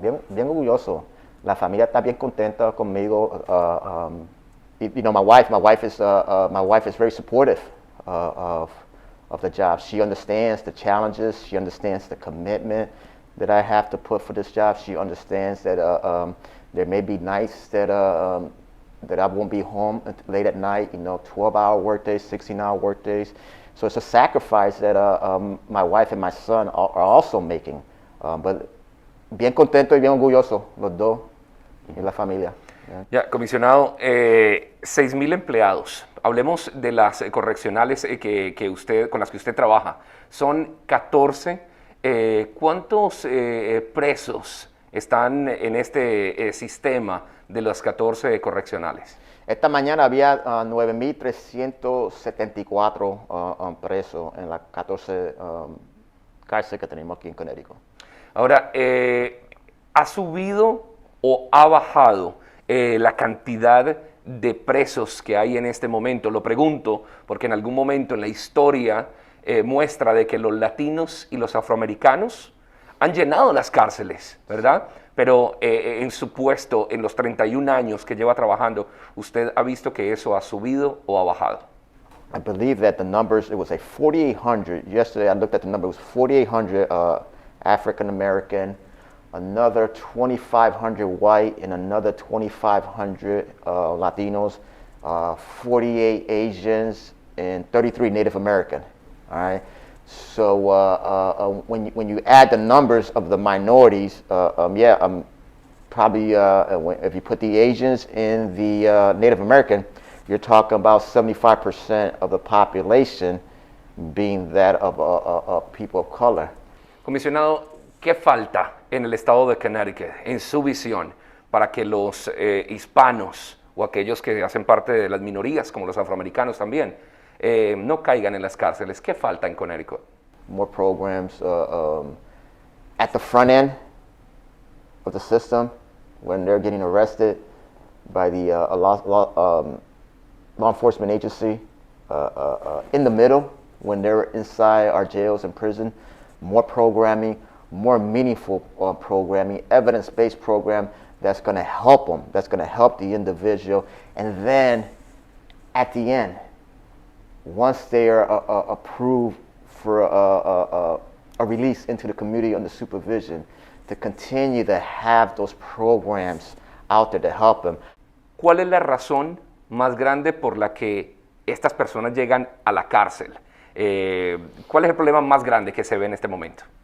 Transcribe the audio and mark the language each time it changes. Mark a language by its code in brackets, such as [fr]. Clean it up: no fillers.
[es] Bien orgulloso. La familia está bien contenta conmigo. [en] My wife is very supportive of the job. She understands the challenges. She understands the commitment that I have to put for this job. She understands that there may be nights that I won't be home late at night. 12-hour workdays, 16-hour workdays. So it's a sacrifice that my wife and my son are also making. [es] But bien contento y bien orgulloso, los dos, y la familia. Ya, comisionado, 6,000 empleados. Hablemos de las correccionales con las que usted trabaja. Son 14. ¿Cuántos presos están en este sistema de las 14 correccionales? Esta mañana había 9,374 presos en las 14 cárceles que tenemos aquí en Connecticut. Ahora, ¿ha subido o ha bajado la cantidad de presos que hay en este momento? Lo pregunto porque en algún momento en la historia muestra de que los latinos y los afroamericanos han llenado las cárceles, ¿verdad? Pero en su puesto, en los 31 años que lleva trabajando, ¿usted ha visto que eso ha subido o ha bajado? [en] I believe that the numbers, it was 4,800. Yesterday I looked at the number, it was 4,800 African American, another 2,500 white, and another 2,500 Latinos, 48 Asians, and 33 Native American. All right. So when you add the numbers of the minorities, probably if you put the Asians and the Native American, you're talking about 75% of the population being that of people of color. [es] Comisionado, ¿qué falta en el estado de Connecticut, en su visión, para que los hispanos o aquellos que hacen parte de las minorías, como los afroamericanos también, no caigan en las cárceles? ¿Qué falta en Connecticut? [en] More programs at the front end of the system when they're getting arrested by the law enforcement agency. In the middle, when they're inside our jails and prison, more programming, more meaningful programming, evidence-based program that's going to help them, that's going to help the individual. And then at the end, once they are approved for a release into the community under supervision, to continue to have those programs out there to help them. [es] ¿Cuál es la razón más grande por la que estas personas llegan a la cárcel? ¿Cuál es el problema más grande que se ve en este momento?